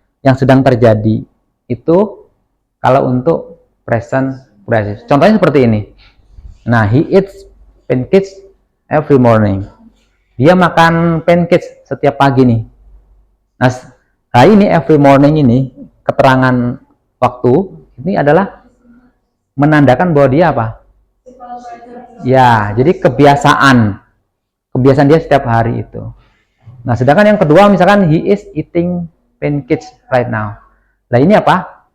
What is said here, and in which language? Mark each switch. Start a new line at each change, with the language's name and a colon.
Indonesian: Yang sedang terjadi itu kalau untuk present progressive. Contohnya seperti ini.
English: Nah, he eats pancakes every morning.
Indonesian: Dia makan pancakes setiap pagi nih. Nah, ini
English: every morning
Indonesian: ini keterangan waktu ini adalah menandakan bahwa dia apa? Ya, jadi kebiasaan dia setiap hari itu. Nah, sedangkan yang kedua misalkan
English: he is eating pancakes right now.
Indonesian: Nah, ini apa?